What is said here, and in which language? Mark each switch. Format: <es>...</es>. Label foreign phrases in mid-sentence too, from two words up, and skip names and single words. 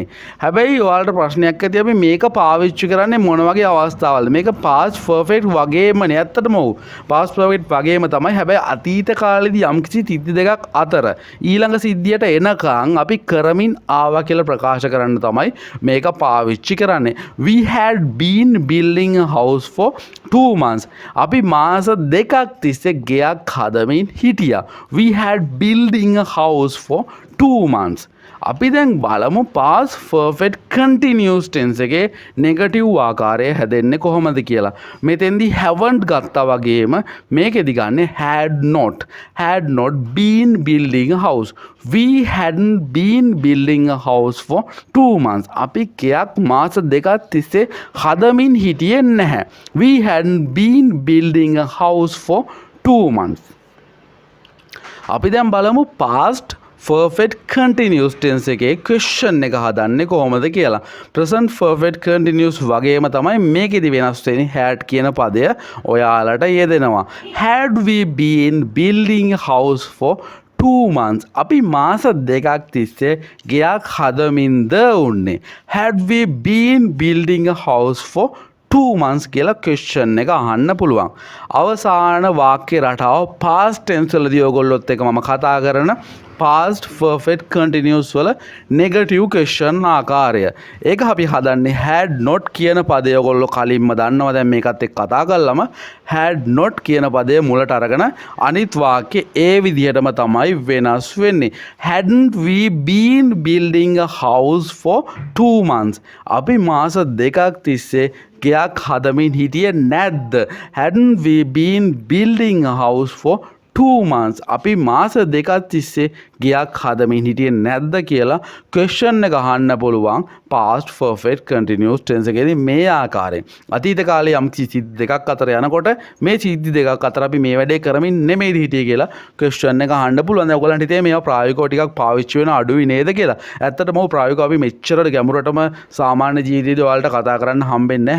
<si>හැබැයි ඔයාලට ප්‍රශ්නයක් ඇති අපි මේක පාවිච්චි කරන්නේ මොන වගේ අවස්ථාවලද? මේක</si> <en>past perfect</en> <si>වගේමනේ ඇත්තටම ඔව්.</si> <en>past perfect</en> <si>වගේම තමයි. හැබැයි අතීත කාලෙදී යම්කිසි සිද්ධි දෙකක් අතර ඊළඟ සිද්ධියට එනකන් අපි කරමින් ආවා කියලා ප්‍රකාශ කරන්න තමයි මේක පාවිච්චි කරන්නේ.</si> <en>We had been building a house for 2 months.</en> <si>අපි මාස දෙකක් තිස්සේ ගෙයක් හදමින් හිටියා.</si> <en>We had building a house for 2 months.</en> <si>අපි දැන් බලමු</si> <en>past perfect continuous tense</en> <si>එකේ negative ආකාරය හැදෙන්නේ කොහොමද කියලා. මෙතෙන්දී haven't ගත්තා වගේම මේකෙදි ගන්නේ</si> <en>had not been building a house. We hadn't been building a house for 2 months.</en> <si>අපි ගෙයක් මාස දෙකක් තිස්සේ හදමින් හිටියේ නැහැ.</si> <en>We hadn't been building a house for 2 months.</en> <si>අපි දැන් බලමු</si> <en>past perfect continuous tense</en> <si>එකේ question එක හදන්නේ කොහොමද කියලා.</si> <en>present perfect continuous</en> <si>වගේම තමයි මේකෙදි වෙනස් වෙන්නේ had කියන පදය ඔයාලට යෙදෙනවා.</si> <en>had we been building a house for 2 months</en> <si>අපි මාස දෙකක් තිස්සේ ගෙයක් හදමින්ද උන්නේ.</si> <en>had we been building a house for 2 months</en> <si>කියලා question එක අහන්න පුළුවන්. අවසාන වාක්‍ය රටාව past tense වලදී ඔයගොල්ලොත් එක්ක මම කතා කරන</si> <en>past perfect continuous</en> <si>වල</si> <en>negative question</en> <si>ආකාරය. ඒක අපි හදන්නේ</si> <en>had not</en> <si>කියන පදය ඔයගොල්ලෝ කලින්ම දන්නවා. දැන් මේකත් එක්ක කතා කළාම</si> <en>had not</en> <si>කියන පදය මුලට අරගෙන අනිත් වාක්‍ය ඒ විදිහටම තමයි වෙනස් වෙන්නේ.</si> <en>hadn't we been building a house for 2 months</en> <si>අපි මාස දෙකක් තිස්සේ ගෙයක් හදමින් හිටියේ නැද්ද?</si> <en>hadn't we been building a house for 2 months</en> <si>අපි මාස දෙකක් තිස්සේ ගෙයක් හදමින් හිටියේ නැද්ද කියලා question එක අහන්න පුළුවන්</si> <en>past perfect continuous tense</en> <si>එකේදී මේ ආකාරයෙන්. අතීත කාලේ යම් සිද්ධි දෙකක් අතර යනකොට මේ සිද්ධි දෙකක් අතර අපි මේ වැඩේ කරමින් නෙමෙයි හිටියේ කියලා question එක අහන්න පුළුවන්. දැන් ඔයගලන්ට හිතේ මේවා ප්‍රායෝගිකව ටිකක් පාවිච්චි වෙන අඩුයි නේද කියලා. ඇත්තටම ඔය ප්‍රායෝගිකව අපි මෙච්චර ගැඹුරටම සාමාන්‍ය ජීවිතේදී ඔයාලට කතා කරන්න හම්බෙන්නේ නැහැ.</si>